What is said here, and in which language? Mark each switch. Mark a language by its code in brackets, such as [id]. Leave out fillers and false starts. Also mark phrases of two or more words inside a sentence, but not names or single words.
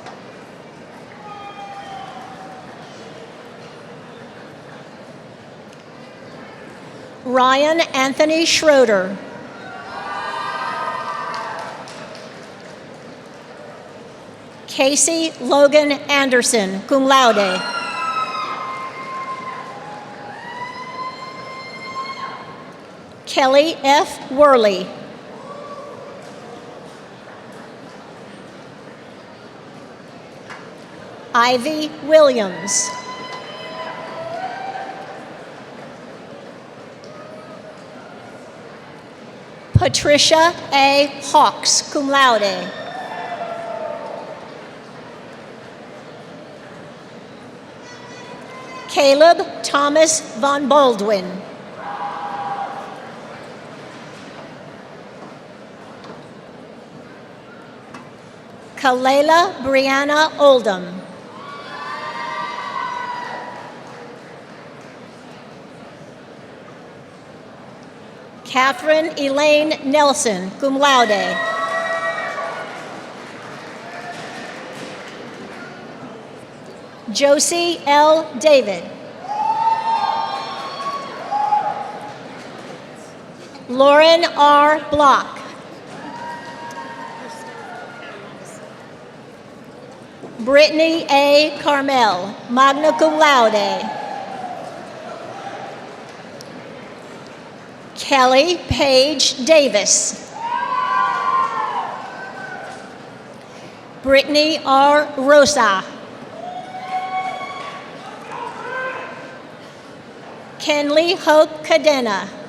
[en] Ryan Anthony Schroeder. Casey Logan Anderson, [la] cum laude. [en] Kelly F. Worley. Ivy Williams. Patricia A. Hawks, [la] cum laude. [en] Caleb Thomas Von Baldwin. Kalela Brianna Oldham. Catherine Elaine Nelson, [la] cum laude. [en] Josie L. David. Lauren R. Block. Brittany A. Carmel, [la] magna cum laude. [en] Kelly Paige Davis. Brittany R. Rosa. Kenley Hope Cadena.